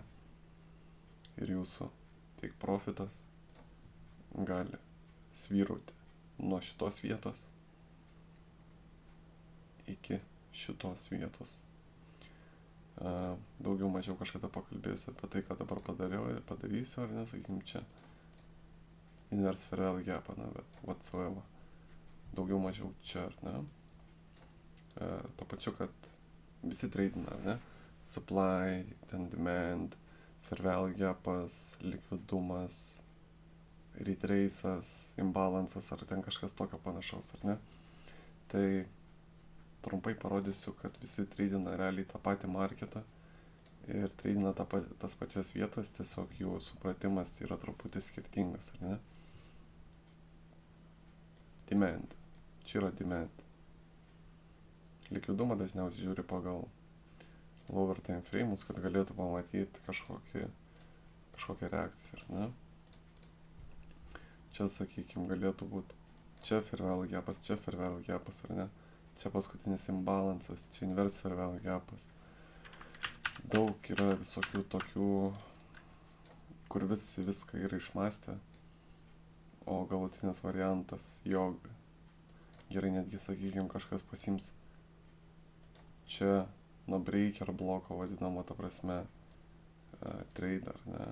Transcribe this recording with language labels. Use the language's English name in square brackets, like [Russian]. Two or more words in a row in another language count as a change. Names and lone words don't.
[Lithuanian] Ir jūsų [English] take profitas [Lithuanian] gali svyrauti nuo šitos vietos iki šitos vietos. Daugiau mažiau kažkada pakalbėsiu apie tai, ką dabar padarysiu, ar ne, sakykim, čia [English] inverse fair value gap, [Lithuanian] bet whatsoever. Daugiau mažiau čia, ar ne. To pačiu, kad visi trading, ar ne, supply, ten demand, [English] fair value gapas, [Lithuanian] likvidumas, retrace'as, imbalance'as, ar ten kažkas tokio panašaus, ar ne. Tai trumpai parodysiu, kad visi tradina realiai tą patį marketą ir tradina tas pačias vietas, tiesiog jų supratimas yra truputį skirtingas, ar ne. Demand. Čia yra demand. Likvidumą dažniausiai žiūri pagal [English] lower time frame'us, [Lithuanian] kad galėtų pamatyti kažkokią reakciją, ar ne. Čia, sakykime, galėtų būti čia [English] fair value gapas, [Lithuanian] čia [English] fair value gapas, [Lithuanian] ar ne. Čia paskutinis imbalance'as, čia [English] inverse fair value gapas. [Lithuanian] Daug yra visokių tokių, kur viską yra išmastę, o galutinis variantas, jog gerai netgi, sakykime, kažkas pasiims čia nuo breaker bloko vadinamo, ta prasme, trade, ar ne.